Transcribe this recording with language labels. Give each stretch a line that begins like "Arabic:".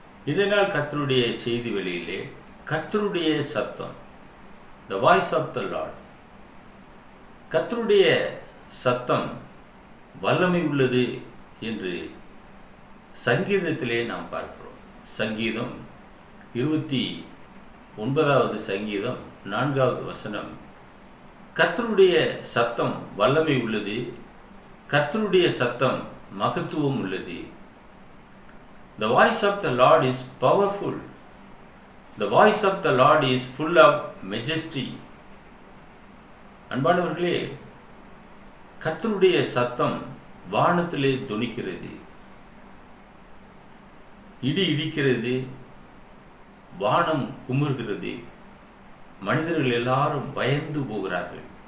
Tamil: இதனால் கர்த்தருடைய செய்தி வெளியிலே கர்த்தருடைய சத்தம், the voice of the Lord, கர்த்தருடைய சத்தம் வல்லமை உள்ளது என்று சங்கீதத்திலே நாம் பார்க்கிறோம். சங்கீதம் 29வது சங்கீதம் 4வது வசனம், கர்த்தருடைய சத்தம் வல்லமை உள்ளது, கர்த்தருடைய சத்தம் மகத்துவம் உள்ளது.
English: The voice of the Lord is powerful. The voice of the Lord is full of majesty.
Tamil: அன்பானவர்களே, கர்த்தருடைய சத்தம் வானத்திலே தொனிக்கிறது, இடி இடிக்கிறது, வானம் குமுறுகிறது, மனிதர்கள் எல்லாரும் பயந்து போகிறார்கள்.